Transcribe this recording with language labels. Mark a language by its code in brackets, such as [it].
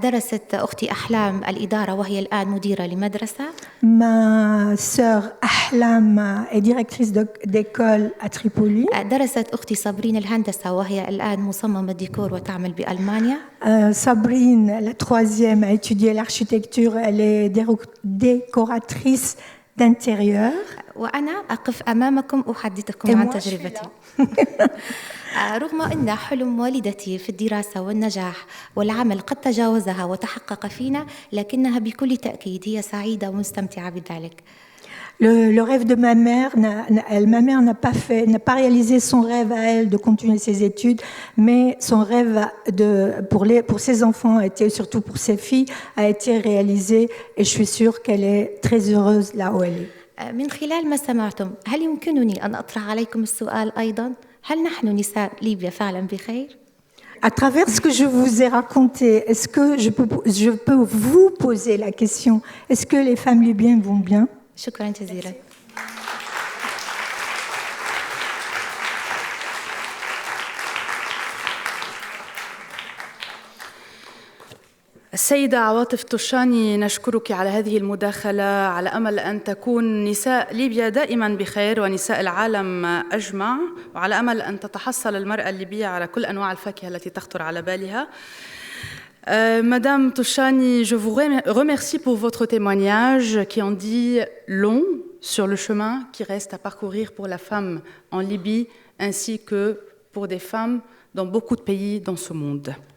[ar] درست أختي أحلام الإدارة وهي الآن مديرة لمدرسة. [fr] Ma sœur Ahlam est directrice d'école à Tripoli. [ar] درست أختي صابرين الهندسة وهي الآن مصممة ديكور وتعمل بألمانيا. [fr] Sabrine, la troisième, a étudié l'architecture. Elle est décoratrice d'intérieur. [ar] وأنا أقف أمامكم أحدثكم عن تجربتي. رغم أن حلم والدتي في الدراسة والنجاح والعمل قد تجاوزها وتحقق فينا، لكنها بكل تأكيد هي سعيدة ومستمتعة بذلك. [fr] Le rêve de ma mère n'a pas réalisé son rêve à elle de continuer ses études, mais son rêve pour ses enfants, et surtout pour ses filles, a été réalisé, et je suis sûre qu'elle est très heureuse là où elle est. [ar] من خلال ما سمعتم هل يمكنني أن أطرح عليكم السؤال أيضا؟ هل نحن نساء ليبيا فعلا بخير؟ [fr] À travers ce que je vous ai raconté, est-ce que je peux vous poser la question, est-ce que les femmes libyennes vont bien? [ar] شكرا جزيلا. السيدة عواطف طشاني، نشكرك على هذه المداخلة على أمل أن تكون نساء ليبيا دائما بخير ونساء العالم أجمع، وعلى أمل أن تتحصل المرأة الليبية على كل أنواع الفاكهة التي تخطر على بالها. [fr] Madame Toshani, je vous remercie pour votre témoignage qui en dit long sur le chemin qui reste à parcourir pour la femme en Libye ainsi que pour des femmes dans beaucoup de pays dans ce monde.